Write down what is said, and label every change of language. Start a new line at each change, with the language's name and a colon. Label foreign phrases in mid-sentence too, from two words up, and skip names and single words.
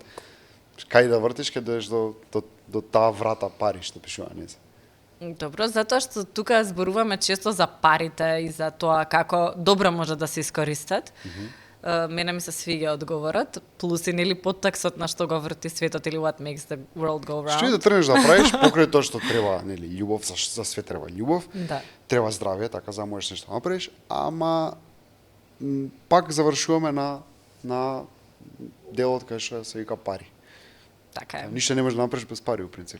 Macedonian: Кај да вртиш, ќе доеш до таа врата пари што пишува, не се. Добро, затоа што тука зборуваме често за парите и за тоа како добро може да се искористат. Мене ми се свиѓа одговорот, плюс и нели подтекстот на Што го врти светот или
English: what makes the world go round.
Macedonian: Што и да тргнеш да правиш, покрај тоа што треба, нели, љубов, за све треба љубов, Да. треба здравје, така за можеш нешто да направиш, ама пак завршуваме на делот кај што се вика пари. Така е. Ништо не можеш да направиш без пари, у принцип.